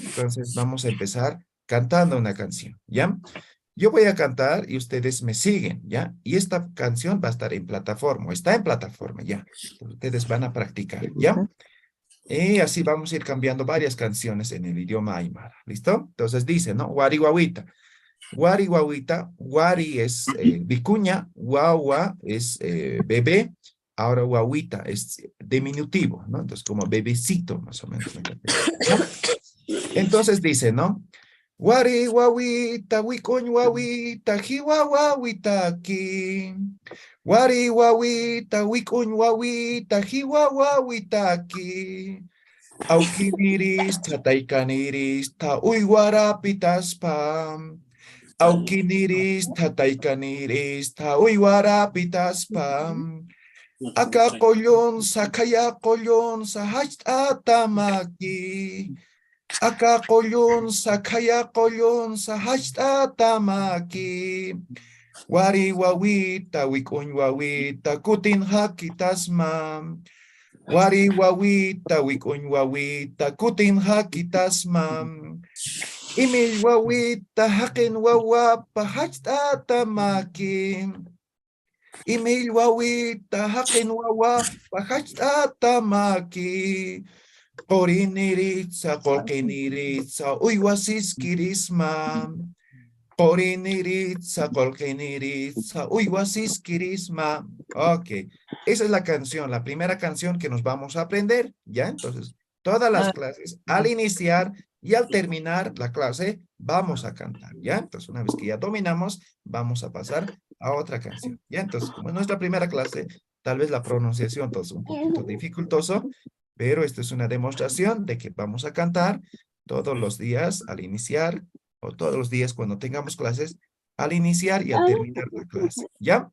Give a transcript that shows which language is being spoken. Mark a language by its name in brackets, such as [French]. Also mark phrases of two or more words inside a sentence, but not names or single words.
[Spanish] Entonces, vamos a empezar cantando una canción, ¿ya? Yo voy a cantar y ustedes me siguen, ¿ya? Y esta canción va a estar en plataforma, o está en plataforma, ¿ya? Entonces, ustedes van a practicar, ¿ya? Y así vamos a ir cambiando varias canciones en el idioma aymara. ¿Listo? Entonces dice, ¿no? [Aymara] Wari guauita. Wari guauita. [Spanish] Wari es vicuña. Guagua es bebé. Ahora guauita es diminutivo, ¿no? Entonces como bebecito, más o menos. ¿No? Entonces dice, ¿no? [Aymara] Wari guauita, wikuñ guauita, jiwa guauita aquí. Wari guauita, wikuñ guauita, jiwa guauita aquí. Aukiniris, tataikaniris, ta uiguarapitas pam. Aukiniris, tataikaniris, ta uiguarapitas pam. Aka kolon, sakaya kolon, sahach atamaki. Aka kolon, sakaya kolon, sahach atamaki. Wari wawita, wikun wawita, kutin hakitas mam. Wari wawita, wikuñ wawita, kutin hakitas mam. Imil wawita, hakin wawapa, hachta maki. Imil wawita, hakin wawapa, hachta maki. Qoriniritsa, kolkiniritsa, uywasiskirisma. Qoriniritsa, kolkiniritsa, uywasiskirisma. [Spanish] Ok. Esa es la canción, la primera canción que nos vamos a aprender, ¿ya? Entonces, todas las clases, al iniciar, Y al terminar la clase, vamos a cantar, ¿ya? Entonces, una vez que ya dominamos, vamos a pasar a otra canción, ¿ya? Entonces, como es nuestra primera clase, tal vez la pronunciación entonces un poquito dificultoso, pero esto es una demostración de que vamos a cantar todos los días al iniciar o todos los días cuando tengamos clases, al iniciar y al terminar la clase, ¿ya?